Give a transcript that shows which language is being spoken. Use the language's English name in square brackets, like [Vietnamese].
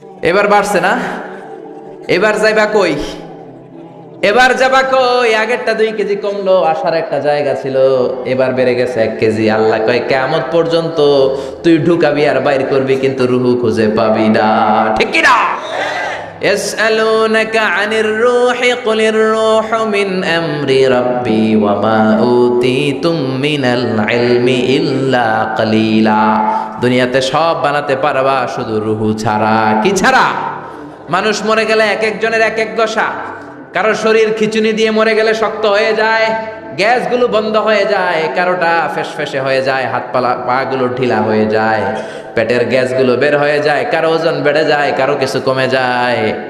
[Bangla] এবার বাড়ছে না? এবার যাইবা কই? এবার যাবা কই? আগেরটা 2 কেজি কমলো, আসার একটা জায়গা ছিল, এবার বেড়ে গেছে 1 কেজি। আল্লাহ কয় কিয়ামত পর্যন্ত তুই ঢুকাবি আর বাইর করবি, কিন্তু রুহু খুঁজে পাবি না। ঠিক কি না? [Arabic] يسألونك عن الروح قل الروح من أمر ربي وما أوتيتم من العلم إلا قليلا। [Bangla] দুনিয়াতে সব বানাতে পারবা, শুধু রুহু ছাড়া। কি ছাড়া? মানুষ মরে গেলে এক একজনের এক এক দশা। কারো শরীর খিচুনি দিয়ে মরে গেলে শক্ত হয়ে যায়, গ্যাসগুলো বন্ধ হয়ে যায়, কারোটা ফেসফেসে হয়ে যায়, হাত পা গুলো ঢিলা হয়ে যায়, পেটের গ্যাসগুলো বের হয়ে যায়, কারো ওজন বেড়ে যায়, কারো কিছু কমে যায়।